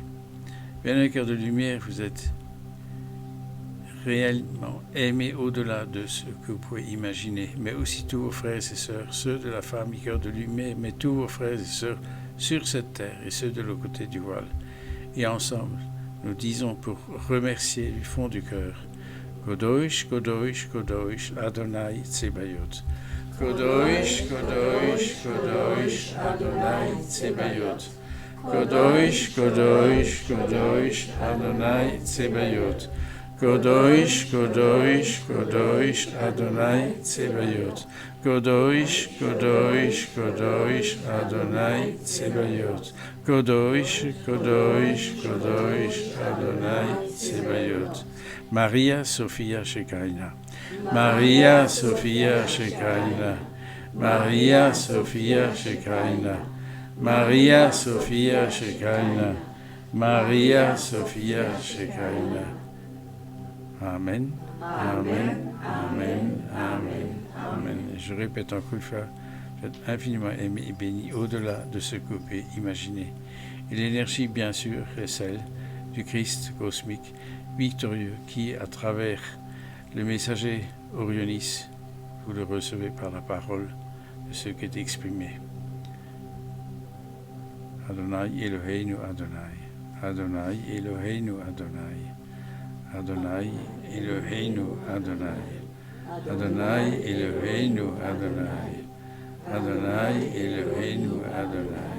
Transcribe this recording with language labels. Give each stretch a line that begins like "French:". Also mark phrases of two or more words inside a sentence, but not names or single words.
French: Bien, cœur de lumière, vous êtes réellement aimé au-delà de ce que vous pouvez imaginer, mais aussi tous vos frères et sœurs, ceux de la famille cœur de lumière, mais tous vos frères et sœurs sur cette terre et ceux de l'autre côté du voile. Et ensemble, nous disons pour remercier du fond du cœur,
Hebrew: קדוש, קדוש, קדוש, אדוני צבאות. קדוש, קדוש, קדוש, אדוני צבאות. קדוש, קדוש, קדוש, אדוני צבאות. קדוש, קדוש, קדוש, אדוני צבאות. קדוש, קדוש, קדוש, אדוני צבאות. קדוש, קדוש, קדוש, אדוני צבאות. Maria Sophia Shekinah. Maria Sophia Shekinah. Maria Sophia Shekinah. Maria Sophia Shekinah. Maria Sophia Shekinah. Amen, Amen, Amen, Amen, Amen.
French: Je répète encore une fois, vous êtes infiniment aimé et béni au-delà de ce que vous pouvez imaginer. Et l'énergie, bien sûr, est celle du Christ cosmique, victorieux, qui, à travers le messager Orionis, vous le recevez par la parole de ce qui est exprimé.
Hebrew: אדוני אלוהינו אדוני. אדוני אלוהינו אדוני. אדוני אלוהינו אדוני. אדוני אלוהינו אדוני. אדוני אלוהינו אדוני.